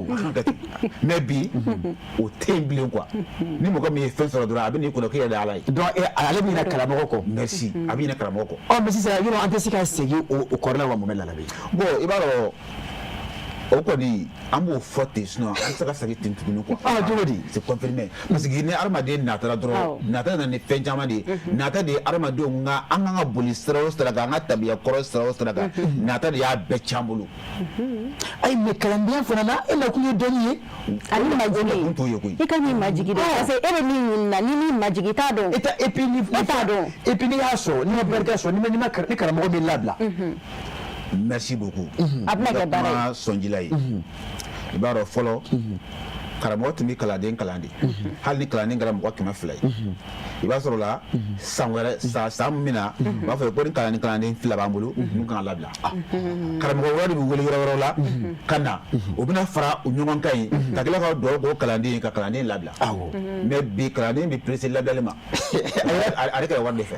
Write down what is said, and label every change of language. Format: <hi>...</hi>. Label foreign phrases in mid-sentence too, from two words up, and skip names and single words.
<bm>a kana kɛ ten mais bi o tɛ yen bilen quoi ni mɔgɔ min ye fɛn sɔrɔ dɔrɔn a bɛ n'i kɔnɔ k'e yɛrɛ de ala ye. donc ale bɛ ɲinɛ karamɔgɔ kɔ. merci a bɛ ɲinɛ karamɔgɔ kɔ. mais sisan yɔrɔ an tɛ se ka segin o kɔrɔ la wa mun bɛ la bi. bon i b'a dɔn o kɔni an b'o fɔ ten sinon an tɛ se ka segin ten tuguni quoi. Cogo di?</bm> <fr>C'est confirmé parce que</fr> <bm>ni adamaden natara dɔrɔn nata nana ni fɛn caman de ye nata de ye adamadenw ka an kan ka boli sira o sira kan an ka tabiya kɔrɔ sira o sira kan nata de y'a bɛɛ tiɲɛ an bolo. Ayi mais kalandenya fana na e nakun ye dɔnni ye ani majigi t'o ye koyi. I ka n'i majigi dɛ</bm> <fr>parce que</fr> <bm>e bɛ min ɲini na ni m'i majigi t'a dɔn.</bm> <fr>et puis</fr> <bm>ni t'a dɔn</bm> <fr>et puis</fr> <bm>ni y'a sɔrɔ ni ma barika sɔrɔ ni karamɔgɔ bɛ labila.</bm> <fr>Merci beaucoup.</fr> <bm>A bɛna kɛ baara ye. Kuma sɔnjila ye. I b'a dɔn fɔlɔ karamɔgɔ tun bɛ kalanden kalan de hali ni kalanden kɛra mɔgɔ 200 ye i b'a sɔrɔ la san wɛrɛ san min na u b'a fɔ ko ni kalanden 2 b'an bolo n'u kan ka labila karamɔgɔ wɛrɛ de bɛ wele yɔrɔ wɛrɛw la ka na u bɛna fara u ɲɔgɔn kan ye ka tila ka dugawu k'o kalanden ye ka kalanden labila mais bi kalanden bɛ pressé labilali ma ale ka wari de fɛ.</bm>